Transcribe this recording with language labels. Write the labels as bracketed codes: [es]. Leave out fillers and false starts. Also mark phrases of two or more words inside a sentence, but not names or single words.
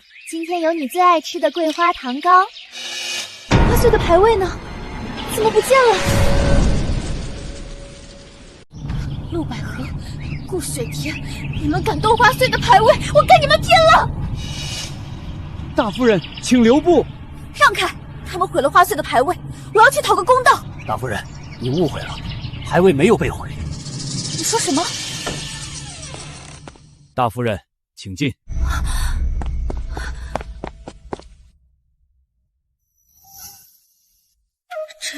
[zh] 今天有你最愛吃的桂花糖糕。花穗的牌位呢？怎麼不見了？陆百合、顧雪田，你們敢動花穗的牌位，我跟你們拼了！大夫人，請留步！讓開！他們毀了花穗的牌位，我要去討個公道。大夫人，你誤會了，牌位沒有被毀。你說什麼？大夫人，請進。這